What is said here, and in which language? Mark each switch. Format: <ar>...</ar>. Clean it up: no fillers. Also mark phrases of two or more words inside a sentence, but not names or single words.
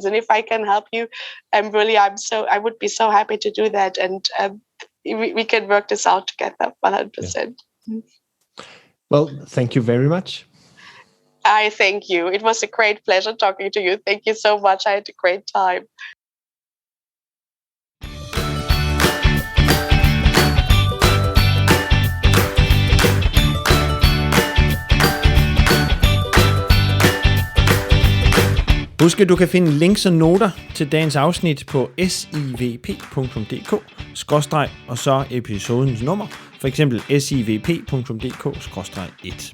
<en>And if I can help you, I would be so happy to do that, and we can work this out together 100%. Yeah. Well, thank you very much. I thank you. It was a great pleasure talking to you. Thank you so much. I had a great time.</en> <da>Husk, at du kan finde links og noter til dagens afsnit på SIVP.dk og så episodens nummer, for eksempel SIVP.dk/1.</da>